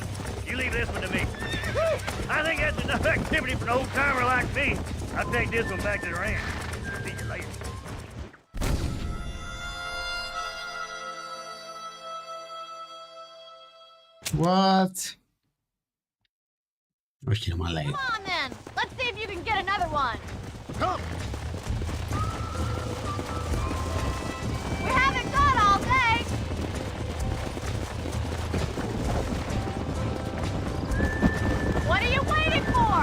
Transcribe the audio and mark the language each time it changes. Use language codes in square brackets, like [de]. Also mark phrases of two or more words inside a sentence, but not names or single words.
[en] You leave this one to me. I think that's enough activity for an old-timer like me. I'll take this one back to the ranch. See you later. What? [el] Όχι, ρε μαλάκα. [en] Come on then. Let's see if you can get another one. Come. We haven't got all day. What are you waiting for?